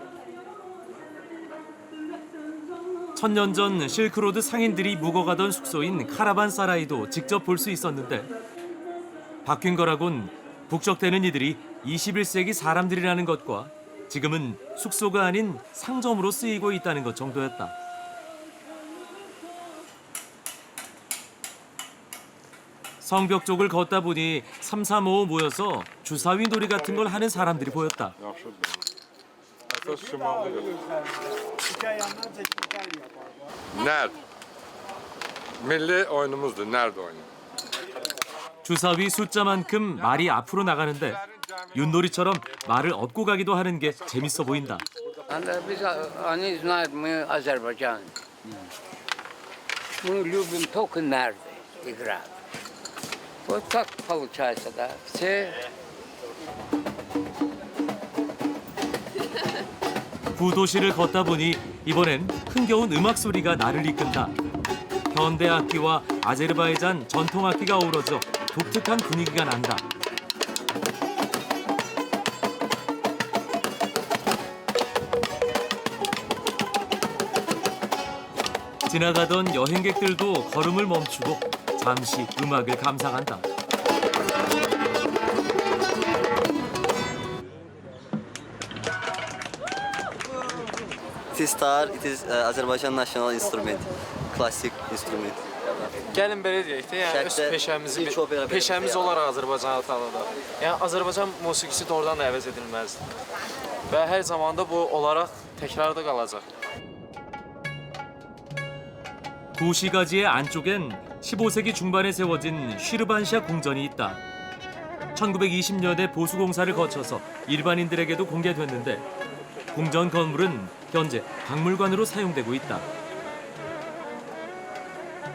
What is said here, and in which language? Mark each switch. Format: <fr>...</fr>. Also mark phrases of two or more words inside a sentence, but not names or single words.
<ko>1000년 전 실크로드 상인들이 묵어가던 숙소인 카라반사라이도 직접 볼 수 있었는데 바뀐 거라곤 북적대는 이들이 21세기 사람들이라는 것과 지금은 숙소가 아닌 상점으로 쓰이고 있다는 것 정도였다. 성벽 쪽을 걷다 보니 335 모여서 주사위 놀이 같은 걸 하는 사람들이 보였다.</ko> <az>Nerd. Milli oyunumuzdu. Nerd oyunu.</az> <ko>주사위 숫자만큼 말이 앞으로 나가는데 윷놀이처럼 말을 업고 가기도 하는 게 재밌어 보인다.</ko> <ru>Biz они знают, мы Азербайджан. Мы любим только нарды играть. Вот так получается, да. Все</ru> <ko>구도시를 걷다 보니 이번엔 흥겨운 음악 소리가 나를 이끈다. 현대 악기와 아제르바이잔 전통 악기가 어우러져 독특한 분위기가 난다. 지나가던 여행객들도 걸음을 멈추고 잠시 음악을 감상한다.</ko> <en>Tistar, it is</en> <az>Azərbaycan national</az> <en>instrument, klassik instrument.</en> <az>Gəlin belə deyək də, yəni öz Şərqdə ilk opera peşəmiz belə. olaraq Azərbaycanı tanıdıq. Yəni Azərbaycan musiqisi doğrudan da əvəz edilməzdir. Və hər zaman da bu olaraq təkrarda qalacaq.</az> <ko>구시가지의 안쪽엔 15세기 중반에 세워진 쉬르반샤 궁전이 있다. 1920년에 보수공사를 거쳐서 일반인들에게도 공개됐는데 궁전 건물은 현재 박물관으로 사용되고 있다.</ko>